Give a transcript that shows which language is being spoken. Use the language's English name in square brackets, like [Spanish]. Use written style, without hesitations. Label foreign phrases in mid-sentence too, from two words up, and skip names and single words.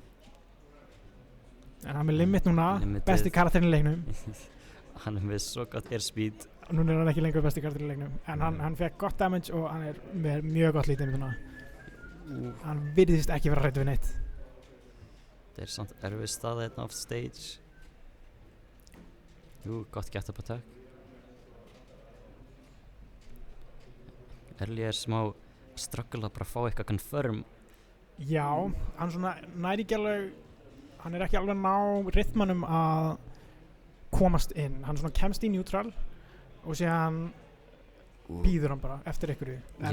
[Icelandic] En hann er limit núna, besti karakterinn í leiknum. Hann er með svo gott airspeed. Núna er hann ekki lengur besti karakterinn í leiknum. En hann fekk gott damage og hann er með mjög gott lítið núna. Hann virðist ekki vera hræddur við neitt. Það er samt erfið staða hérna [English] off stage. Gott get up attack. [Icelandic] Ellie er smá struggle að bara fá eitthvað confirm. Já, hann svona næri ekki alveg, hann er ekki alveg ná rytmanum að komast inn. Hann svona kemst í neutral og síðan býður hann bara eftir einhverju. En